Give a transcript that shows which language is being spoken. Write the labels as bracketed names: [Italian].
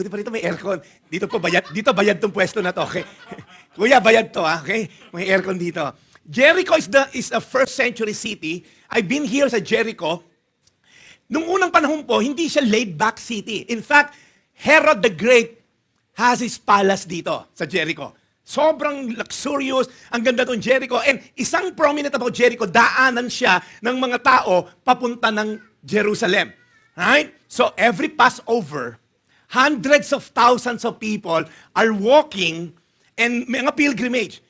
[Filipino] Buti pa rito may aircon. Dito bayad tong pwesto na to. Okay? Kuya, bayad to, ha? Okay? May aircon dito. [English] Jericho is a first century city. I've been here sa Jericho. [Filipino] Nung unang panahon po, hindi siya laid-back city. [English] In fact, Herod the Great has his palace dito sa Jericho. [Filipino] Sobrang luxurious, ang ganda tong Jericho. And isang prominent about Jericho, daanan siya ng mga tao papunta ng Jerusalem. [English] Right? So every Passover, hundreds of thousands of people are walking and mga pilgrimage.